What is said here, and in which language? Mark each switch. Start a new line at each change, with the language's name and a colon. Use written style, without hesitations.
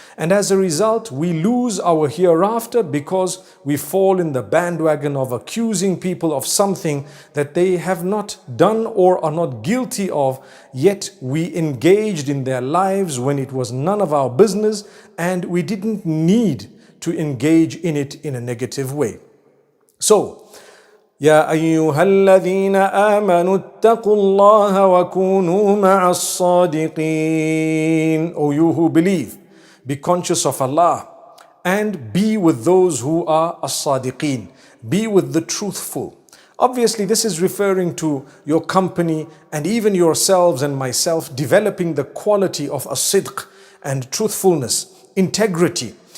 English: And as a result, we lose our hereafter because we fall in the bandwagon of accusing people of something that they have not done or are not guilty of, yet we engaged in their lives when it was none of our business and we didn't need to engage in it in a negative way.
Arabic: So, يا أيها الذين آمنوا اتقوا الله وكونوا مع الصادقين.
English: O you who believe, be conscious of Allah and be with those who are as-sadiqeen. Be with the truthful. Obviously, this is referring to your company and even yourselves and myself developing the quality of as-sidq and truthfulness, integrity.